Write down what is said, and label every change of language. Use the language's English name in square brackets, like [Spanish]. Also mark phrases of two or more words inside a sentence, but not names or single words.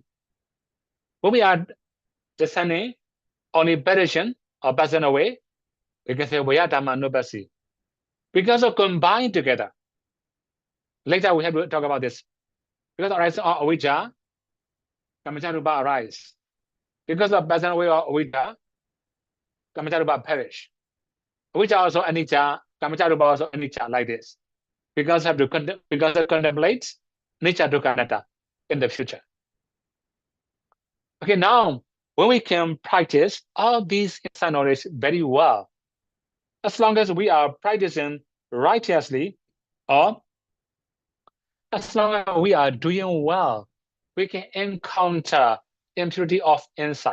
[English] When we are descending only perishing or passing away, we can say [Pali] Vaya Dhammanubhasi. [English] Because of combined together. Later we have to talk about this. Because of arising of avijja, Kamaccha-rupa arise. Because of passing away of avijja, Kamaccha-rupa perish. Avijja also anicca, Kamaccha-rupa also anicca, like this. Because of contemplate [Pali] anicca dukkha anatta [English] in the future. Okay, now when we can practice all these insight knowledge very well, as long as we are practicing righteously, or as long as we are doing well, we can encounter impurity of insight.